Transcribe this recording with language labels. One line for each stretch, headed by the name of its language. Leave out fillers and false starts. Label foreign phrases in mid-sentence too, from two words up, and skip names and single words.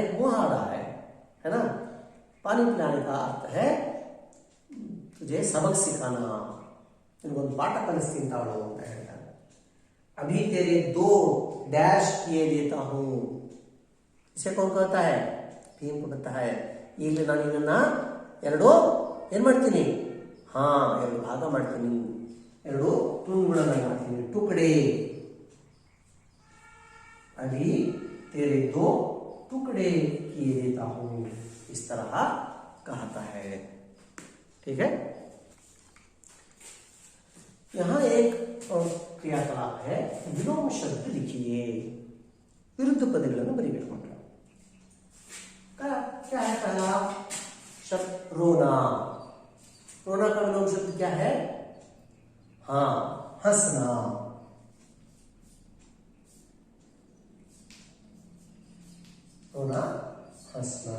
Hindi: मुहावरा है ना? पानी पिलाने का अर्थ है तुझे सबक सिखाना. इनको पाठ कलिस्तीन तावड़ा होता है. अभी तेरे 2 डैश किए देता हूं. इसे कौन कहता है? भीम को कहता है.
Kannada: ಈಗಲೇ ನಾನು ಇದನ್ನ 2 ಏನ್ ಮಾಡ್ತೀನಿ? ಹಾ, 2 ಭಾಗ ಮಾಡ್ತೀನಿ. 2 ತುಂಡುಗಳನ್ನ ಮಾಡ್ತೀನಿ.
Hindi: टुकड़े. अभी तेरे 2 टुकड़े किए देता हूं. इस तरह कहता है. ठीक है? यहां एक क्रियाकलाप है. विलोम शब्द लिखिए.
Kannada: ವಿರುದ್ಧ ಪದಗಳನ್ನು ಬರೀಬೇಕು ಮಕ್ಕಳು.
Hindi: क्या है पहला शब्द? रोना. रोना का विलोम शब्द क्या है? हाँ, हंसना. रोना, हंसना.